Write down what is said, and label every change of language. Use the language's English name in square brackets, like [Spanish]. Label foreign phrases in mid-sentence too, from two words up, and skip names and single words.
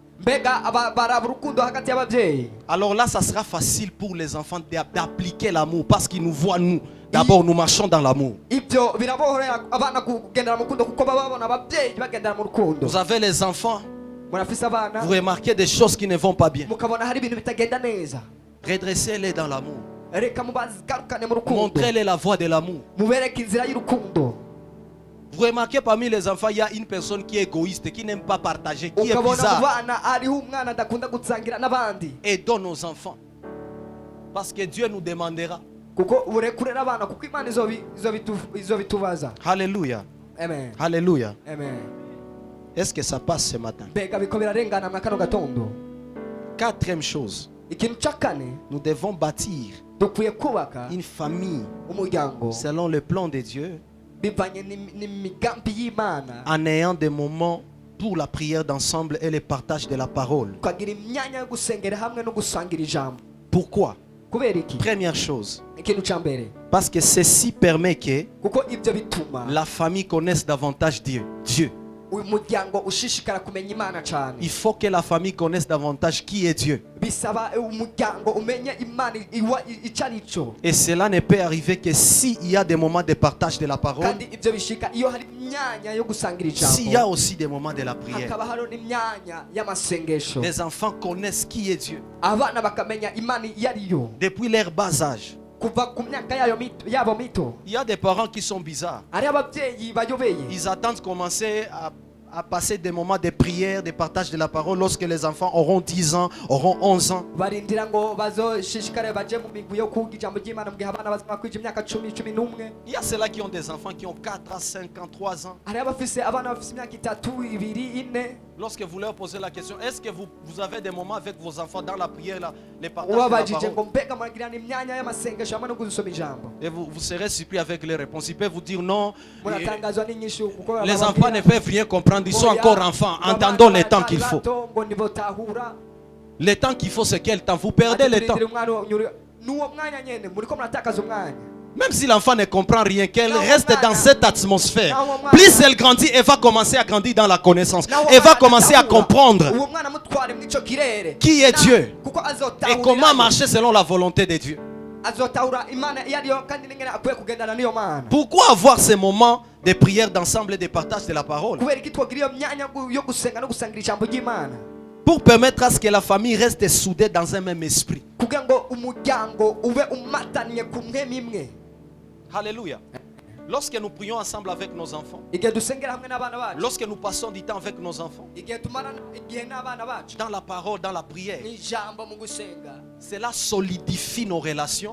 [French] Alors là, ça sera facile pour les enfants d'appliquer l'amour parce qu'ils nous voient, nous. D'abord, nous marchons dans l'amour. Vous avez les enfants, vous remarquez des choses qui ne vont pas bien. Redressez-les dans l'amour. [Rundi] reka mubagarukane mu rukundo. [French] Montrez-les la voie de l'amour. [Rundi] Mubereke inzira y'urukundo. [French] Vous remarquez parmi les enfants, il y a une personne qui est égoïste, qui n'aime pas partager, qui est [Rundi] Ukabona [French] bizarre. [Rundi] mu bana hariho umwana adakunda gusangira n'abandi. [French] Aidons nos enfants. Parce que Dieu nous demandera. [Rundi] Kuko urekurera abana kuko Imana izobitubaza. [French] Alléluia. Amen. Alléluia. Amen. Est-ce que ça passe ce matin? [Rundi] Mbega biko birarengana mu kano gatondo. [French] Quatrième chose, [Rundi] Ikintu cya kane [French] nous devons bâtir [Rundi] dukwiye kubaka [French] une famille [Rundi] umuryango [French] selon le plan de Dieu, [Rundi] bivanye n'imigambi y'Imana. [French] en ayant des moments pour la prière d'ensemble et le partage de la parole. [Rundi] Tukagira imyanya yo gusengera hamwe no gusangira ijambo. [French] Pourquoi? [Rundi] Kubera iki? [French] Première chose, [Rundi] Ikintu cya mbere [French] parce que ceci permet que [Rundi] kuko ibyo bituma [French] la famille connaisse davantage Dieu. [Rundi] uyu muryango ushishikara kumenya Imana cyane. [French] Il faut que la famille connaisse davantage qui est Dieu. [Rundi] Bisaba umuryango umenye Imana icyo ari cyo. [French] Et cela ne peut arriver que s'il y a des moments de partage de la parole, [Rundi] Kandi ibyo bishika iyo hari imyanya yo gusangira [French] s'il y a [Rundi] ijambo. [French] aussi des moments de la prière. [Rundi] Hakaba hariho n'imyanya y'amasengesho. [French] Les enfants connaissent qui est Dieu [Rundi] Abana bakamenya Imana iyo ari yo. [French] depuis leur bas âge. [Rundi] Kuva ku myaka yabo mito. [French] Il y a des parents qui sont bizarres. [Rundi] Hari ababyeyi bayobeye. [French] Ils attendent commencer à passer des moments de prière, de partage de la parole lorsque les enfants auront 10 ans, auront 11 ans. [Rundi] Barindira ngo bazoshishikare baje mu migwi yo kuga ijambo ry'Imana mu gihe abana bazima kwija imyaka 10-11. [French] Il y a ceux-là qui ont des enfants qui ont 4 ans, 5 ans, 3 ans. [Rundi] Hari abafise abana bafise imyaka 3, 2, 4. [French] Lorsque vous leur posez la question, est-ce que vous avez des moments avec vos enfants dans la prière, les partages de la [Rundi] Ubabajije [French] parole? [Rundi] ngo mbega muragirana imyanya y'amasengesho hamwe no gusoma ijambo. [French] Et vous serez surpris avec les réponses. Ils peuvent vous dire non. [Rundi] Muratangazwa n'inyishu kuko [French] Les enfants ne peuvent rien comprendre. Ils sont encore enfants. Entendons le temps qu'il faut. [Rundi] ngo nibotahura. [French] Le temps qu'il faut, c'est quel temps? Vous perdez le temps. [Rundi] Nuwo mwanya nyene muriko muratakaza umwanya. [French] Même si l'enfant ne comprend rien, qu'elle reste dans cette atmosphère. Plus elle grandit, elle va commencer à grandir dans la connaissance. Elle va commencer à comprendre [Rundi] Uwo mwana mutware mu ico kirere. [French] qui est Dieu [Rundi] Kuko [French] et [Rundi] azotahura. [French] comment marcher selon la volonté de Dieu. [Rundi] Azotahura Imana iyo ariyo kandi n'ingene akwiye kugendana n'iyo Mana. [French] Pourquoi avoir ces moments de prière d'ensemble et de partage de la parole? [Rundi] Kubera iki twogira iyo myanya yo gusenga no gusangira ijambo ry'Imana. [French] Pour permettre à ce que la famille reste soudée dans un même esprit. [Rundi] Kugira ngo umuryango ube umataniye ku mwemi imwe. [French] Alléluia. Lorsque nous prions ensemble avec nos enfants, [Rundi] Igihe dusengera hamwe n'abana bacu. [French] lorsque nous passons du temps avec nos enfants, [Rundi] Igihe tumarana igihe n'abana bacu. [French] dans la parole, dans la prière, [Rundi] N'ijambo mu gusenga. [French] cela solidifie nos relations